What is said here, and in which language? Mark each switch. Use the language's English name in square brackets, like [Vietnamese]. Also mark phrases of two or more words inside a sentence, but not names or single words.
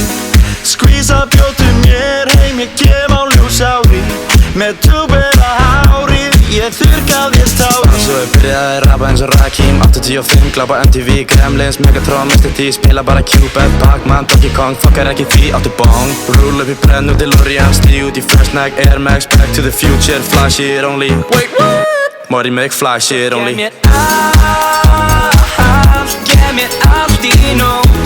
[Icelandic] Skvísa bjótu mér heim, ég kem á ljósári. Með túbera hári, ég þurrka þér tári. Svo byrjaði að rappa eins og Rakim. 85, glápa MTV, Gremlins, Megatron, Mr. D. Spila bara Cupid, Pac-Man, Donkey Kong. Fokkar ekki því, áttu bong. Rúll upp í brenn úr DeLorean. Stíg út í First Night, Air Max. [English] Back to the future, fly shit only. Wait, what? Mori make fly shit only. [Icelandic] Gef mér allt í nótt.